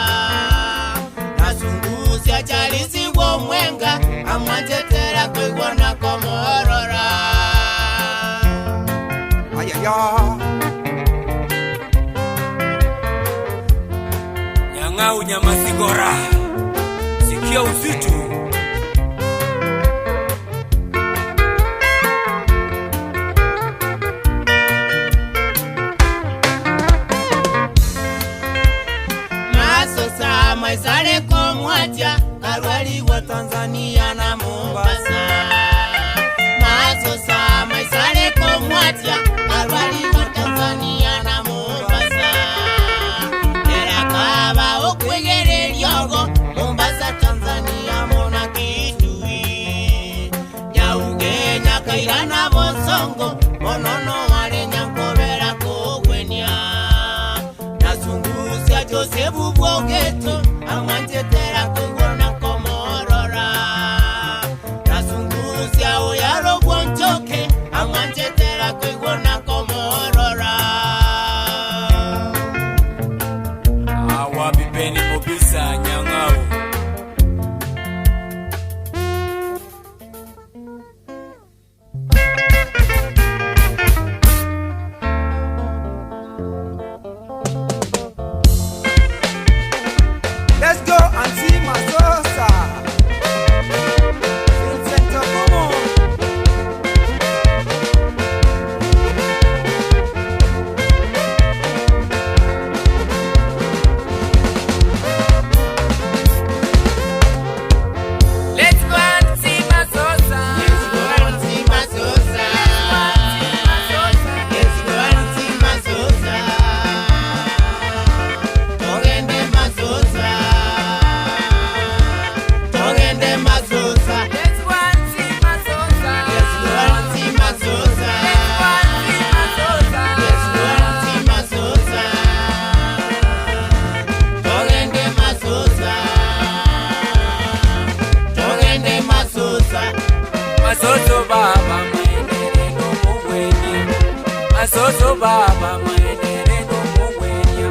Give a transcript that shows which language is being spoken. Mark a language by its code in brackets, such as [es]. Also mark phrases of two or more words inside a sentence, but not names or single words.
[guz] Nasunguza chalisi wo mwenga, amanjetera koigwana komorora. Ayaya Nyang'au Nyamasigora, [sw] sikia uzito. [guz] Masosa maisare komwaja, karwali wa Tanzania na Mombasa. Masosa maisare komwaja, karwali wa Tanzania na Mombasa. Erakaba okwegere lyogo, Mombasa Tanzania mona kitui. Yaugenya kairana bosongo, monono wale nyankobera kogwenya. Nasungusia Josefu Bwogeto, amanjetera koigwana komorora. Nasungusia Oyaro Bwonchoke, amanjetera koigwana komorora. Awa bibeni mobisa Nyang'au. [en] Let's go and see Masosa. Vincent Okomo. Let's go and see Masosa. Let's go and see Masosa. Let's go and see Masosa. [guz] Togende Masosa. Togende Masosa. [en] Let's go and see Masosa. Let's go and see Masosa. Let's go and see Masosa. [guz] Togende Masosa. Togende Masosa. Masoso baba maenere no mugwenya. Masoso baba maenere no mugwenya.